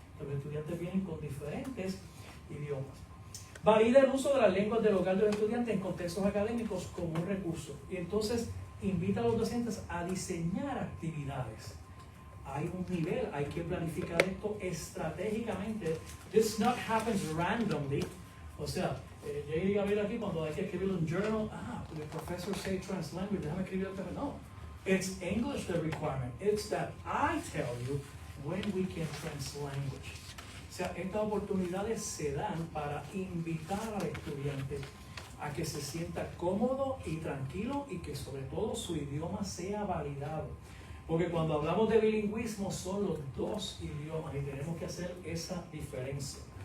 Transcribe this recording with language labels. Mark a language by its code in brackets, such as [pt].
[es] Los estudiantes vienen con diferentes idiomas. Valida el uso de las lenguas del local de los estudiantes en contextos académicos como un recurso. Y entonces invita a los docentes a diseñar actividades. Hay un nivel, hay que planificar esto estratégicamente. [en] This not happens randomly. [es] O sea, llegué a ver aquí cuando hay que escribir un journal. [en] The professor say translanguage, [es] déjame escribir el tema. [en] No, it's English the requirement. It's that I tell you when we can translanguage. [es] O sea, estas oportunidades se dan para invitar al estudiante a que se sienta cómodo y tranquilo y que sobre todo su idioma sea validado. Porque cuando hablamos de bilingüismo son los dos idiomas y tenemos que hacer esa diferencia.